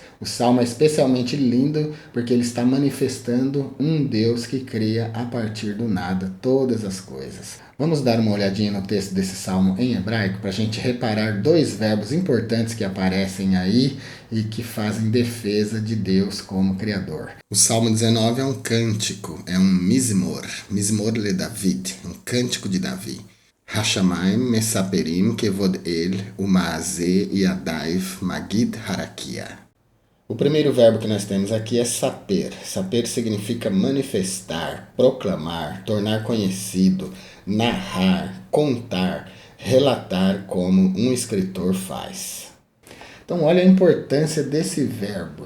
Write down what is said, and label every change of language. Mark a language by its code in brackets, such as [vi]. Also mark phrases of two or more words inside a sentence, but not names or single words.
[pt] O Salmo é especialmente lindo porque ele está manifestando um Deus que cria a partir do nada todas as coisas. Vamos dar uma olhadinha no texto desse Salmo em hebraico para a gente reparar dois verbos importantes que aparecem aí e que fazem defesa de Deus como Criador. O Salmo 19 é um cântico, é um mizmor, [he] מזמור לדוד, [pt] um cântico de Davi. [he] השמים מספרים כבוד אל ומעשה ידיו מגיד הרקיע. [pt] O primeiro verbo que nós temos aqui é saper. Saper significa manifestar, proclamar, tornar conhecido, narrar, contar, relatar como um escritor faz. Então, olha a importância desse verbo.